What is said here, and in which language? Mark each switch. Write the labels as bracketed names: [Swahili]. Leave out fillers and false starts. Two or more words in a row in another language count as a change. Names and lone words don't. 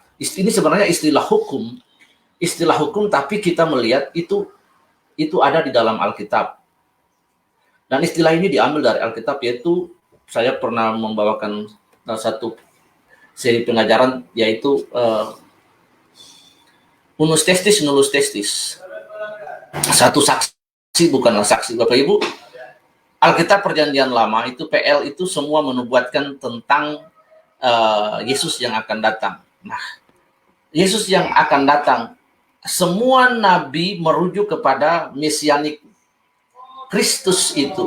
[Indonesian] Ini sebenarnya istilah hukum. Istilah hukum, tapi kita melihat itu ada di dalam Alkitab. Dan istilah ini diambil dari Alkitab, yaitu saya pernah membawakan satu seri pengajaran, yaitu [Latin] unus testis, nullus testis. [Indonesian] Satu saksi bukanlah saksi. Bapak Ibu, Alkitab Perjanjian Lama itu PL itu semua menubuatkan tentang Yesus yang akan datang. Nah, Yesus yang akan datang, semua nabi merujuk kepada mesianik Kristus itu.